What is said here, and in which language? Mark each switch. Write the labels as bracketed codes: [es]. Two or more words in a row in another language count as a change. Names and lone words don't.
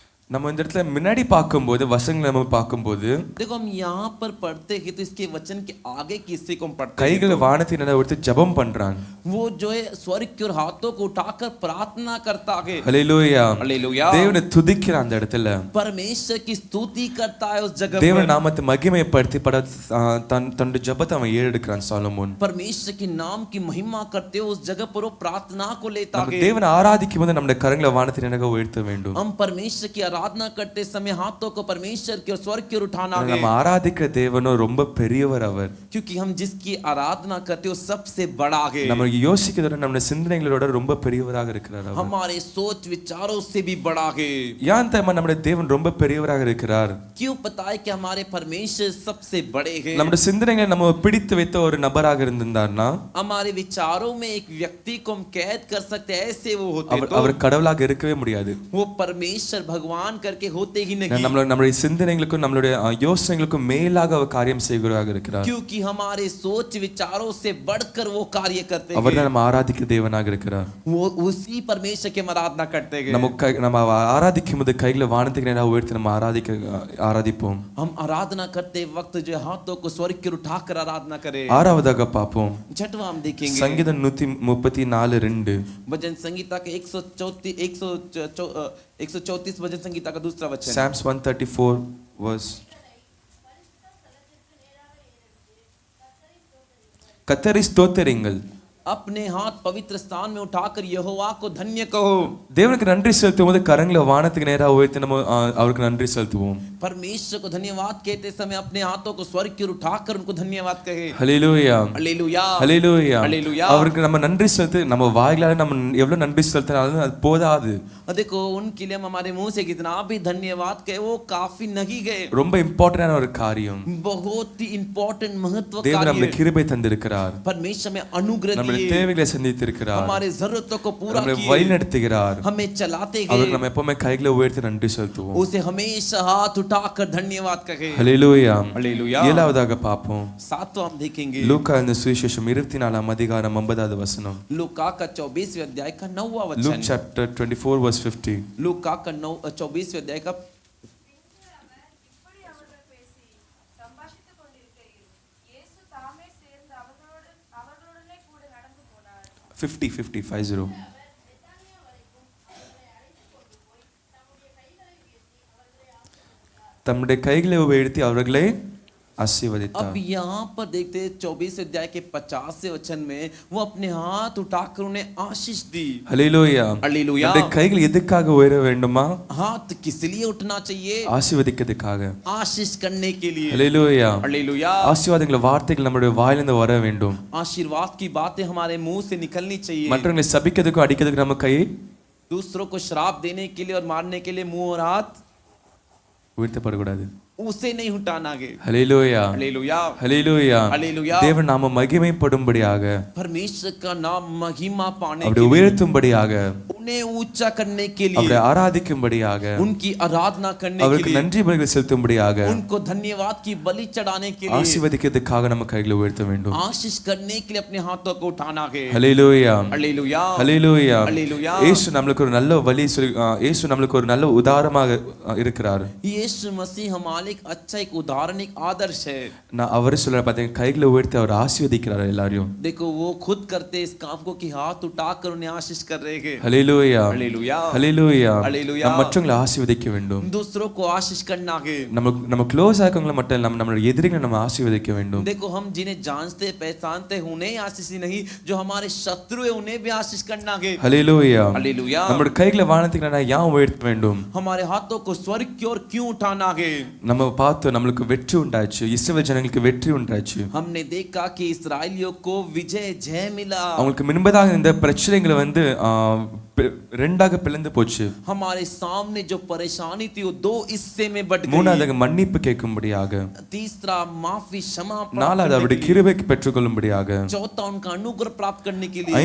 [ta] நம்ம இந்த இடத்துல முன்னாடி பார்க்கும்போது வசனங்களை நம்ம பார்க்கும்போது [hi] देखो हम यहाँ पर पढ़ते हैं तो इसके वचन के आगे की हिस्से को हम पढ़ते हैं [ta] கைகளை வானத்தின் மேல ஒருத்தர் ஜெபம் பண்றாங்க. [hi] वो जो है स्वर्ग की ओर हाथों को उठाकर प्रार्थना करता है [ta] ஹalleluya. [hi] हालेलुया [ta] தேவனை துதிக்கிற அந்த இடத்துல [hi] परमेश्वर की स्तुति करता है उस जगह [ta] தேவ [hi] पर [ta] நாமத்தை மகிமைப்படுத்தி தன்னுடைய ஜெபத்தை அவன் ஏறெடுக்கிறான் சாலமோன். [hi] परमेश्वर के नाम की महिमा करते हुए उस जगह पर वो प्रार्थना को लेता [ta] நம்ம [hi] है [ta] தேவனை ஆராதிக்கும் போது நம்முடைய கரங்களை வானத்தின் நேராக உயர்த்த வேண்டும். [hi] हम परमेश्वर की आराधना करते समय हाथों को परमेश्वर की और स्वर्ग की ओर उठाना है [ta] நம்ம ஆராதிக்கிற தேவனோ ரொம்ப பெரியவர் அவர். [hi] क्योंकि हम जिसकी आराधना करते हो सबसे बड़ा है [ta] நம்ம யோசிக்கிறத நம்ம சிந்தனைகளோட ரொம்ப பெரியவராக இருக்கிறார் அவர். [hi] हमारे सोच विचारों से भी बड़ा है [ta] ஏன் தெரியுமா நம்முடைய தேவன் ரொம்ப பெரியவராக இருக்கிறார்? [hi] क्यों पता है कि हमारे परमेश्वर सबसे बड़े हैं [ta] நம்முடைய சிந்தனைகளை நம்ம பிடித்து வைத்த ஒரு நபராக இருந்தார்னா [hi] हमारे विचारों में एक व्यक्ति को हम कैद कर सकते हैं ऐसे वो होते तो [ta] அவர் கடவுளாக இருக்கவே முடியாது. [hi] वो परमेश्वर भगवान करके होते ही नहीं [ta] நம்மளுடைய சிந்தனைகளுக்கும் நம்மளுடைய யோசனைகளுக்கும் மேலாக அவர் காரியம் செய்கிறவராக இருக்கிறார். [hi] क्योंकि हमारे सोच विचारों से बढ़कर वो कार्य करते हैं [ta] அவர்தான் நம்ம ஆராதிக்கிற தேவனாக இருக்கிறார். [hi] वो उसी परमेश्वर की हम आराधना करते हैं [ta] நம்ம ஆராதிக்கும் போது கைகளை வானத்துக்கு நேராக உயர்த்தி நம்ம ஆராதிப்போம். [hi] हम आराधना करते वक्त जो हाथों को स्वर्ग की ओर उठाकर आराधना करें [ta] ஆறாவதாக பார்ப்போம் [hi] छठवां हम देखेंगे [ta] சங்கீதம் 134:2 [hi] भजन संगीता के 134 भजन संगीता का दूसरा वचन [en] Psalms 134 verse [ta] கர்த்தரை ஸ்தோத்திரிங்கள் [hi] अपने हाथ पवित्र स्थान में उठाकर यहोवा को धन्य कहो [ta] தேவனுக்கு நன்றி செலுத்தும் போது கரங்களை வானத்துக்கு நேராக உயர்த்தி நம்ம அவருக்கு நன்றி செலுத்துவோம். [hi] परमेश्वर को धन्यवाद कहते समय अपने हाथों को स्वर्ग की ओर उठाकर उनको धन्यवाद कहे [ta] ஹalleluya [hi] हालेलुया [ta] ஹalleluya [hi] हालेलुया [ta] அவருக்கு நம்ம நன்றி செலுத்து நம்ம வாயிலால நம்ம எவ்வளவு நன்றி செலுத்தினாலும் அது போதாது. [hi] देखो उनके लिए हम हमारे मुंह से कितना भी धन्यवाद कहे वो काफी नहीं गए [ta] ரொம்ப இம்பார்ட்டன்டான ஒரு காரியம். [hi] बहुत ही इंपॉर्टेंट महत्व [ta] தேவன் [hi] कार्य [ta] நமக்கு கிருபை தந்திருக்கிறார். [hi] परमेश्वर में अनुग्रह [ta] நம்முடைய [hi] दिए [ta] தேவைகளை சந்தித்திருக்கிறார். [hi] हमारे जरूरतों को पूरा [ta] நம்மை [hi] किए [ta] வழிநடத்துகிறார். [hi] हमें चलाते [ta] அவருக்கு [hi] गए [ta] நம்ம எப்பவுமே கைகளை உயர்த்தி நன்றி செலுத்துவோம். [hi] उसे हमेशा हाथ उठाकर धन्यवाद कहे [ta] ஹalleluya [hi] हालेलुया [ta] ஏழாவதாக பார்ப்போம் [hi] सातवां हम देखेंगे [ta] லூக்கா இந்த சுவிசேஷம் 24 அதிகாரம் 50வது வசனம். [hi] लूका का 24वें अध्याय का 9वां Luke वचन [en] chapter 24 verse 50. [hi] लूका का 24वें अध्याय का 50. [ta] தம்முடைய கைகளை உயர்த்தி அவர்களை आशीर्वदिता। [hi] अब यहाँ पर देखते हैं 24 अध्याय के 50 वचन में वो अपने हाथ उठाकर उन्हें आशीष दी। हालेलुया हालेलुया। [ta] நம்முடைய கைகள் எதுக்காக உயர வேண்டுமா? [hi] हाथ किस लिए उठना चाहिए? [ta] ஆசீர்வதிக்கிறதுக்காக, [hi] आशीष करने के लिए। हालेलुया हालेलुया। [ta] ஆசீர்வாதங்கள் வார்த்தைகள் நம்முடைய வாயிலிருந்து வர வேண்டும்। [hi] आशीर्वाद की बातें हमारे मुंह से निकलनी चाहिए। [ta] மற்றவங்களை சபிக்கிறதுக்கு அடிக்கிறதுக்கு நம்ம கை, [hi] दूसरों को श्राप देने के लिए और मारने के लिए मुंह और हाथ [ta] உயர்த்தப்படக்கூடாது। [hi] उसे नहीं उठाना है। हालेलुया हालेलुया हालेलुया हालेलुया। [ta] தேவன் நாம மகிமைப்படும்படியாக, [hi] परमेश्वर का नाम महिमा पाने [ta] அவரை [hi] के लिए, [ta] உயர்த்தும்படியாக, [hi] उन्हें ऊंचा करने के लिए, [ta] அவரை ஆராதிக்கும்படியாக, [hi] उनकी आराधना करने के [ta] அவருக்கு [hi] लिए, [ta] நன்றி பலிகளை செலுத்தும்படியாக, [hi] उनको धन्यवाद की बलि चढ़ाने के लिए, [ta] ஆசீர்வதிக்கிறதுக்காக நம்ம கைகளை உயர்த்த வேண்டும்। [hi] आशीष करने के लिए अपने हाथों को उठाना है। हालेलुया हालेलुया हालेलुया हालेलुया। [ta] இயேசு நமக்கு ஒரு நல்ல வழி சொல்லி, இயேசு நமக்கு ஒரு நல்ல உதாரணமாக இருக்கிறார்। [hi] यीशु मसीह हमारे एक अच्छा एक उदाहरण एक आदर्श है। [ta] நான் அவர் சொல்ற பாத்தீங்க கைகளை உயர்த்தி அவர் ஆசீர்வதிக்கிறார் எல்லாரையும்। [hi] देखो वो खुद करते इस काम को कि हाथ उठाकर उन्हें आशीष कर रहे हैं। हालेलुया हालेलुया हालेलुया हालेलुया। [ta] நம்ம மற்றவங்களை ஆசீர்வதிக்க வேண்டும்। [hi] दूसरों को आशीष करना है। [ta] நம்ம க்ளோஸ் ஆக்கவங்கள மட்டும் இல்ல, நம்மளுடைய எதிரிகளை நம்ம ஆசீர்வதிக்க வேண்டும்। [hi] देखो हम जिन्हें जानते पहचानते हैं उन्हें आशीष ही नहीं, जो हमारे शत्रु है उन्हें भी आशीष करना है। हालेलुया हालेलुया। [ta] நம்மளுடைய கைகளை வானத்துக்கு நான் ஏன் உயர்த்த வேண்டும்? [hi] हमारे हाथों को स्वर्ग की ओर क्यों उठाना है? [ta] நம்ம பார்த்து நம்மளுக்கு வெற்றி உண்டாச்சு, இஸ்ரவேல் ஜனங்களுக்கு வெற்றி உண்டாச்சு। [hi] हमने देखा कि इस्राएलियों को विजय जय मिला। [ta] அவங்களுக்கு முன்பதாக இந்த பிரச்சனைகளை வந்து ரெண்டாக பிளந்து போச்சு। [hi] हमारे सामने जो परेशानी थी वो दो हिस्से में बट गई। [ta] மூணாவது மன்னிப்பு கேட்கும்படியாக, [hi] तीसरा माफी क्षमा [ta] நாலாவது அவருடைய கிருபை பெற்றுக்கொள்ளும்படியாக, [hi] चौथा उनका अनुग्रह प्राप्त करने के लिए,